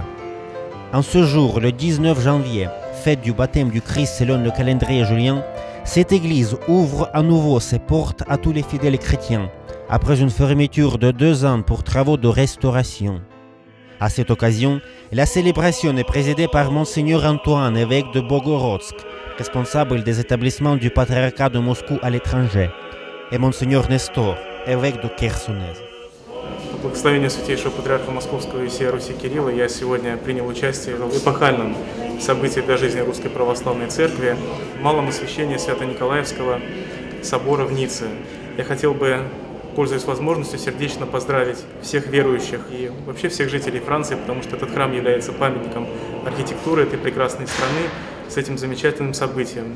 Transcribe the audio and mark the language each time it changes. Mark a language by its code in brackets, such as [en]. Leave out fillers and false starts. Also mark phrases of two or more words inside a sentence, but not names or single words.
[fr] En ce jour, le 19 janvier, fête du baptême du Christ selon le calendrier julien, cette église ouvre à nouveau ses portes à tous les fidèles chrétiens, après une fermeture de 2 ans pour travaux de restauration. À cette occasion, la célébration est présidée par Monseigneur Antoine, évêque de Bogorodsk, responsable des établissements du patriarcat de Moscou à l'étranger, et Monseigneur Nestor, évêque de Khersoneso. [ru] По благословению Святейшего Патриарха Московского и всей Руси Кирилла я сегодня принял участие в эпохальном событии для жизни Русской Православной Церкви, в малом освящении Свято-Николаевского собора в Ницце. Я хотел бы, пользуясь возможностью, сердечно поздравить всех верующих и вообще всех жителей Франции, потому что этот храм является памятником архитектуры этой прекрасной страны с этим замечательным событием.